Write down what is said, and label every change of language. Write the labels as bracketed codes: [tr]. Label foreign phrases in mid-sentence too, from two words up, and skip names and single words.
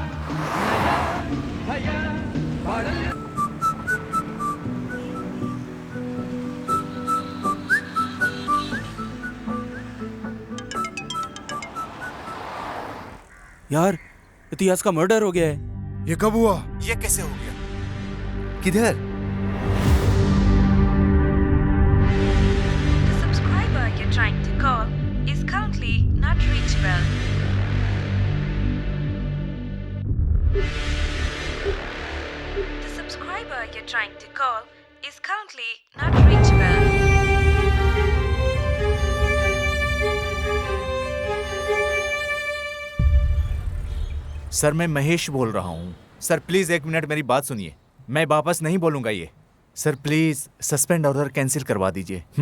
[kn] ಭಯ ಬಾಳಲಿ. [hi] यार इतिहास का मर्डर हो गया है। ये कब हुआ? ये कैसे हो गया? किधर? [en] The subscriber you're trying to call is currently not reachable. The subscriber you're trying to call is currently not reachable. [hi] सर मैं महेश बोल रहा हूँ। [en] sir please [hi] 1 मिनट मेरी बात सुनिए, मैं वापस नहीं बोलूँगा ये। [en] sir please suspend order cancel [hi] करवा दीजिए।